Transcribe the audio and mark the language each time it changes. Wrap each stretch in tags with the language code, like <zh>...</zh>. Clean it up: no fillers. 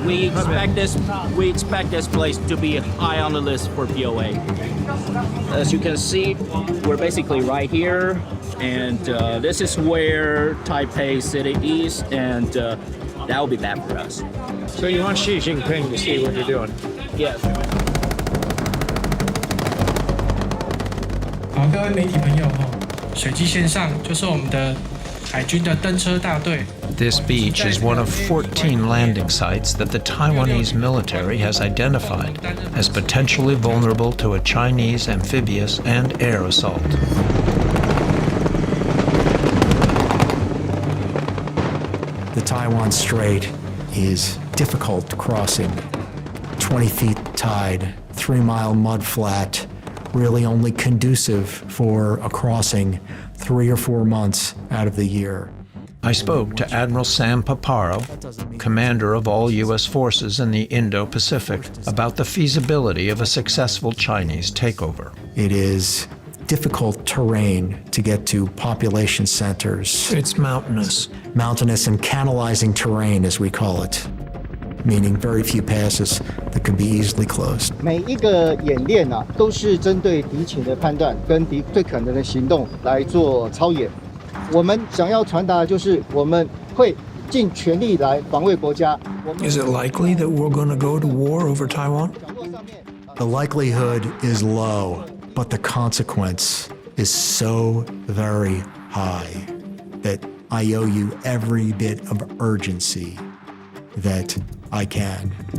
<en>We expect this place to be high on the list for PLA. As you can see, we're basically right here, and this is where Taipei City is, and that will be bad for us. So you want Xi Jinping to see what you're doing? Yes.</en> <zh>好，各位媒体朋友水基线上就是我们的海军的登车大队。</zh> <en>This beach is one of 14 landing sites that the Taiwanese military has identified as potentially vulnerable to a Chinese amphibious and air assault. The Taiwan Strait is difficult crossing. 20 feet tide, 3-mile mud flat, really only conducive for a crossing 3 or 4 months out of the year. I spoke to Admiral Sam Paparo, commander of all U.S. forces in the Indo-Pacific, about the feasibility of a successful Chinese takeover. It is difficult terrain to get to population centers. It's mountainous. Mountainous and canalizing terrain, as we call it, meaning very few passes that can be easily closed.</en> <zh>每一个演练啊，都是针对敌情的判断跟敌最可能的行动来做操演。我们想要传达的就是，我们会尽全力来防卫国家。</zh> <en>Is it likely that we're going to go to war over Taiwan? The likelihood is low, but the consequence is so very high that I owe you every bit of urgency that I can.</en>